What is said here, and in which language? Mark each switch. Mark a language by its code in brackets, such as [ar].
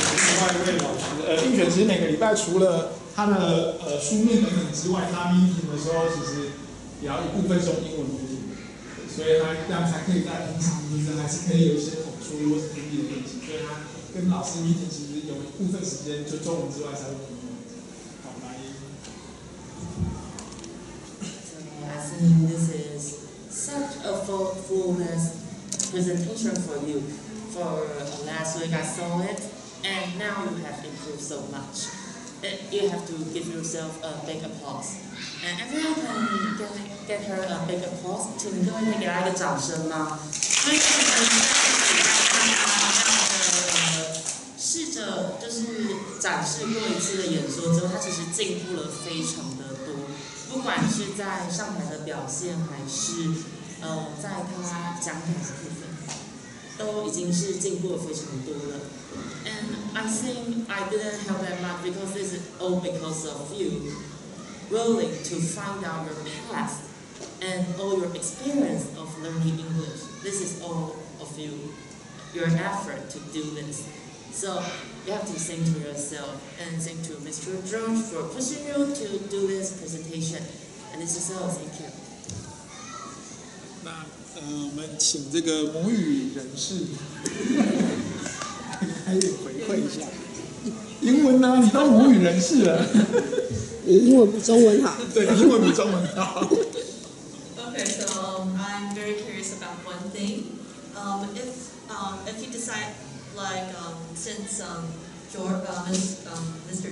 [zh] 另外一位老师，映璇其实每个礼拜除了他的书面等等之外，他 meeting 的时候其实也要一部分是用英文为主，所以他这样才可以在平常就是还是可以有一些口述或是听力的练习，所以他跟老师 meeting 其实有一部分时间就中文之外才会用英文。好，来。 [en] I think this is such a fullness presentation for you. For last week I saw it, and now you have improved so much. You have to give yourself a big applause. And everyone can get her a big applause. [zh] 请各位可以给她一个掌声吗？所以试着就是展示过一次的演说之后，她其实进步了非常的多，不管是在上台的表现，还是在她讲讲的部分，都已经是进步了非常多了。 [en] And I think I didn't help that much because this is all because of you willing to find out your path and all your experience of learning English. This is all of you, your effort to do this. So you have to think to yourself and think to Mr. George for pushing you to do this presentation. And this is all. Thank you. [zh] 那我们请这个母语人士开点回馈一下。英文呢？你都母语人士了。你英文比中文好。对，英文比中文好。 [en] Okay, so I'm very curious about one thing. If you decide, like, since Mr.